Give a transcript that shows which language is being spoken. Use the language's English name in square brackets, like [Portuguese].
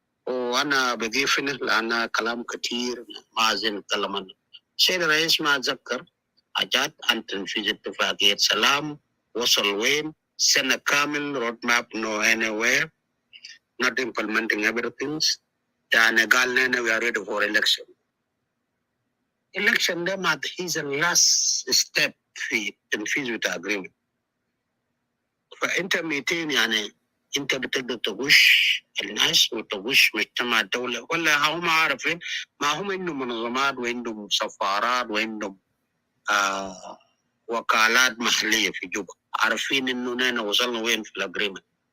[Arabic] وأنا بضيف لأن كلام كتير ما زين نتكلم عنه. السيد الرئيس ما أتذكر حاجات عن تنفيذ اتفاقية سلام وصل وين، سنة كامل [English] road map no anywhere, not implementing everything. [Arabic] يعني قال لنا [English] we are ready for election. [Arabic] Election ده ما [English] is the last step [Arabic] في تنفيذ بتاع agreement. فأنت 200 يعني أنت بتقدر تغش الناس وتغش مجتمع الدولة، ولا هم عارفين ما هم عندهم منظمات وعندهم سفارات وعندهم وكالات محلية في جوبا عارفين إنه نحن وصلنا وين في الأجريمنت.